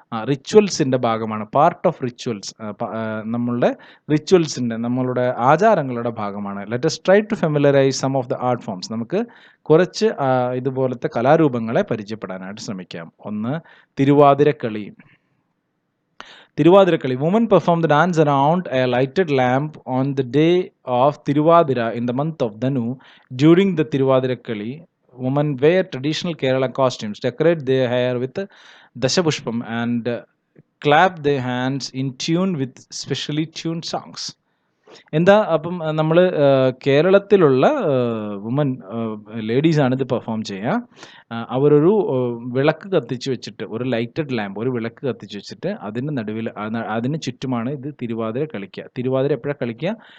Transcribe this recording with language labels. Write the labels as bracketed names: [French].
[Malayalam] റിച്വൽസിൻ്റെ ഭാഗമാണ്. [English] part of rituals, [Malayalam] നമ്മളുടെ റിച്വൽസിൻ്റെ, നമ്മളുടെ ആചാരങ്ങളുടെ ഭാഗമാണ്. [English] Let us try to familiarize some of the art forms. [Malayalam] നമുക്ക് കുറച്ച് ഇതുപോലത്തെ കലാരൂപങ്ങളെ പരിചയപ്പെടാനായിട്ട് ശ്രമിക്കാം. ഒന്ന്, Thiruvathirakali. [English] Women perform the dance around a lighted lamp on the day of Tiruvadira in the month of Danu. During the Tiruvadirakali, women wear traditional Kerala costumes, decorate their hair with Dashapushpam and clap their hands in tune with specially tuned songs. [Malayalam] എന്താ അപ്പം നമ്മൾ കേരളത്തിലുള്ള woman ലേഡീസാണ് ഇത് perform ചെയ്യുക. അവരൊരു വിളക്ക് കത്തിച്ച് വെച്ചിട്ട്, ഒരു ലൈറ്റഡ് ലാമ്പ്, ഒരു വിളക്ക് കത്തിച്ച് വെച്ചിട്ട് അതിന് നടുവിൽ അതിന് ചുറ്റുമാണ് ഇത് തിരുവാതിര കളിക്കുക. തിരുവാതിര എപ്പോഴാണ് കളിക്കുക?